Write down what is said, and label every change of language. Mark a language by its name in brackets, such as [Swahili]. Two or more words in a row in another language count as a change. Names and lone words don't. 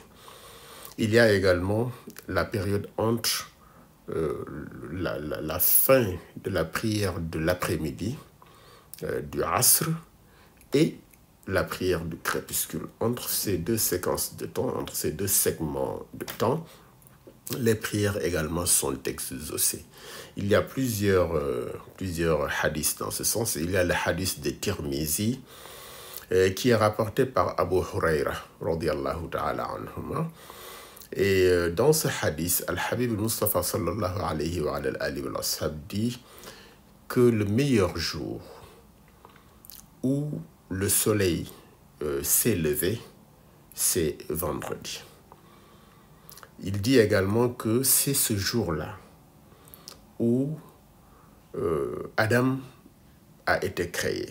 [French] Il y a également la période entre la fin de la prière de l'après-midi, du Asr, et la prière du crépuscule. Entre ces 2 séquences de temps, entre ces 2 segments de temps, les prières également sont exaucées. Il y a plusieurs hadiths dans ce sens. Il y a le hadith de Tirmizi qui est rapporté par Abu Huraira [Arabic] رضي الله تعالى عنهما. [French] Et dans ce hadith, [Arabic] الحبيب المصطفى صلى الله عليه وسلم [French] dit que le meilleur jour où le soleil s'est levé, c'est vendredi. Il dit également que c'est ce jour-là où Adam a été créé.